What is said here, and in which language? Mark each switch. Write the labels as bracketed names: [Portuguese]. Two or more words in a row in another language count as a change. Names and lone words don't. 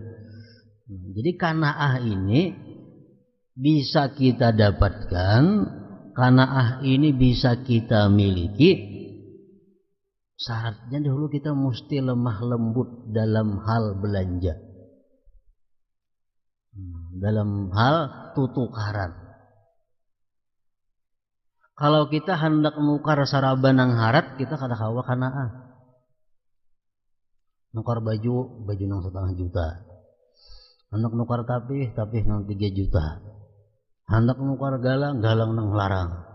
[Indonesian] Jadi qanaah ini bisa kita dapatkan, qanaah ini bisa kita miliki. Syaratnya dahulu kita mesti lemah lembut dalam hal belanja. [Banjar] dalam hal tutukaran. Kalau kita hendak nukar sarabanang harat, kita kada kawa kanaa. Nukar baju nang 1,5 juta. Hendak nukar tapih nang 3 juta. Hendak nukar galang nang larang.